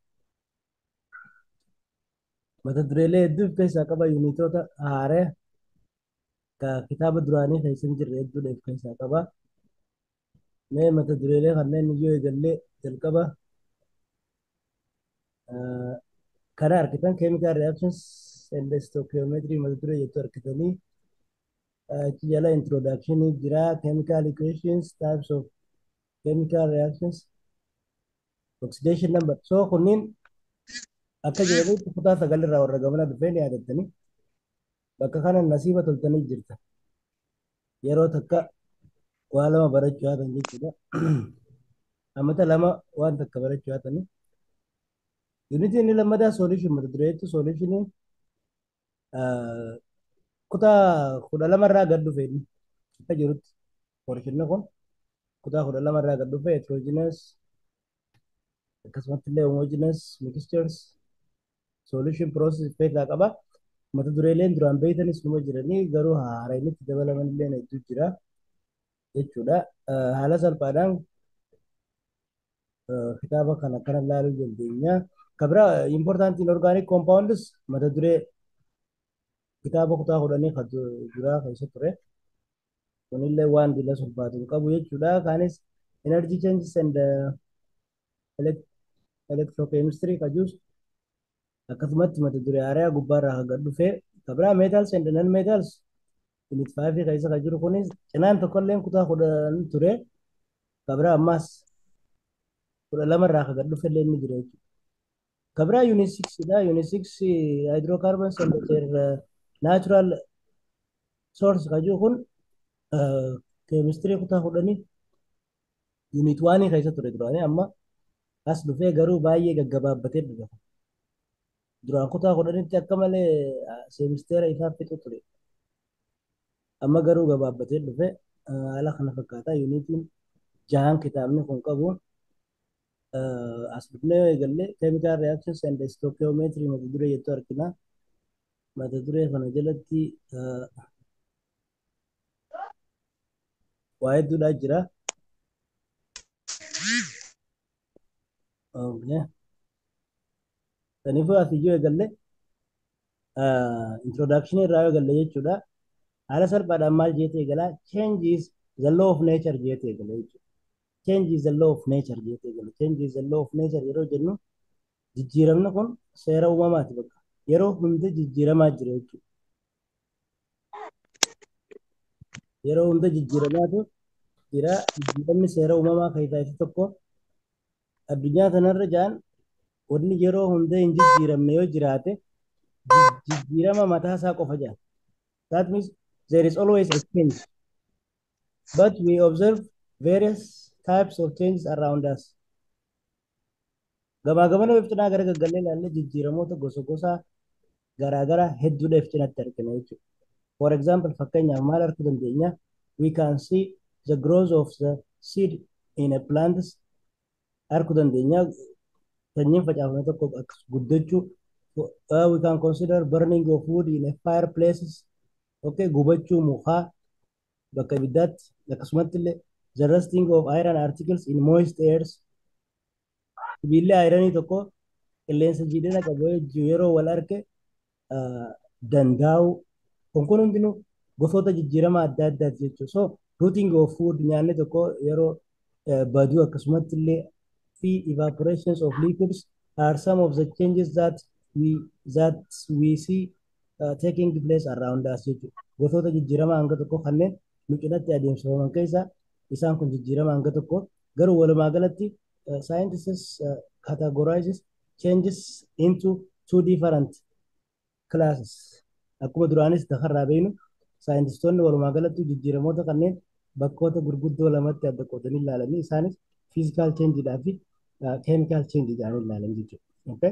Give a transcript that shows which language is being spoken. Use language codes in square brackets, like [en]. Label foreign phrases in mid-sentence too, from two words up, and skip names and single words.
[om] Mata dureelee hedduu of keessaa qaba. Yuunitoota haaraa kitaaba duraanii keessa hin jirre hedduu of keessaa qaba. Mee mata dureelee kanneen iyyuu eegallee jalqaba kana argitan [en] chemical reactions and stoichiometry [om] mata duree jettu argitanii achi jala introduction jira [en] chemical equations types of chemical reactions oxidation number so [om] kunniin akka jedhanitti kutaa 9 irraa warra gamana dhufee ni yaadattanii bakka kana nasiiba toltanii jirta yeroo takka waa lama barachuu haatan jechuudha ammata lama waan takka barachuu haatanii unity inni lammataa solution mata dureetti solution kutaa 12 irraa gad dhufe inni akka jirutti porshinni kun kutaa 12 irraa gad dhufe heterogeneous akkasumatti illee [en] homogeneous mixtures solution process [om] feetaa qaba mata dureeleen duraan beeytanis numa jiranii garuu haaraa inni itti dabalaman illee hedduu jira jechuudha haala salphaadhaan kitaaba kana akkana ilaaluu dandeenya kabira [en] important inorganic compounds [om] mata duree kitaaba kutaa 10 kan duraa keessa ture kunillee waan dila sulfaatu qabu jechuudha kaanis [en] energy changes and [om] electrochemistry kajus akkasumatti mata duree haaraa gubbaarraa kan gad dhufe kabira [en] metals and non metals unit 5 [om] keessa kan jiru kunis cinaan tokkolleen kutaa 10 ture kabira ammas 12 irraa kan gad dhufe illee inni jira jechuudha kabira [en] unit 6 [om] dha [en] unit 6 hydrocarbons and their natural source [om] kan jiru kun keemistirii kutaa 10 unit 1 keessa ture duraanii amma as dhufee garuu baay'ee gaggabaabbatee dhufa duraan kutaa 10tti akka malee seemisteera isaaf fixu ture amma garuu gabaabbatee dhufe haala kana fakkaata yuunitiin 6 kitaabni kun qabu as dhufnee eegallee [en] chemical reactions and stoichiometry [om] mata duree jettu argina mata duree kana jalatti waa hedduudha jira saniifuu as iyyuu eegalle introduction irraa eegalle jechuudha haala salphaadhaan maal jeetee eegala [en] change is the law of nature [om] jeetee eegala jechuudha [en] change is the law of nature [om] jeetee eegala [en] change is the law of nature [om] yeroo jennu jijjiiramni kun seera uumamaati bakka yeroo hunda jijjiiramaa jira jechuudha yeroo hunda jijjiiramaatu jira jijjiiramni seera uumamaa keessaa isa tokko addunyaa kanarra jaan wanni yeroo hunda hin jijjiiramne yoo jiraate jijjiirama mataa isaa qofa jira [en] that means there is always a change but we observe various types of changes around us [om] gamaa gamana biftinaa gara gaggallee ilaalle jijjiiramoota gosa gosaa garaagaraa hedduudhaaf cinatti argina jechuudha [en] for example [om] fakkeenyaaf maal arguu dandeenya [en] we can see the growth of the seed in a plant [om] arguu dandeenya sanyiin facaafame tokko guddachuu we [en] can consider burning of wood in a fireplaces okay [om] gubachuu mukaa bakka ibiddaatti akkasumatti illee [en] the rusting of iron articles in moist airs [om] sibiilli ayiranii tokko qilleensa jiidhina qabu yeroo wal arge dandaa'u kun hundinuu gosoota jijjiirama adda addaati jechuudha [en] so rooting of [om] food nyaanni tokko yeroo baduu akkasumatti illee fi [en] evaporations of liquids are some of the changes that we see taking place around us [om] jechuudha gosoota jijjiirama hanga tokko kanneen nu cinatti adeemsifaman keessaa isaan kun jijjiirama hanga tokko garuu walumaa galatti [en] scientists categorizes changes into two different [om] classes akkuma duraanis takarraa beeynu saayintistoonni walumaa galatti jijjiiramoota kanneen bakkoota gurguddoo lamatti adda qoodanii ilaalanii isaanis physical changeidhaa fi [en] chemical change [om] jedhanii ilaalan jechuudha. Okay?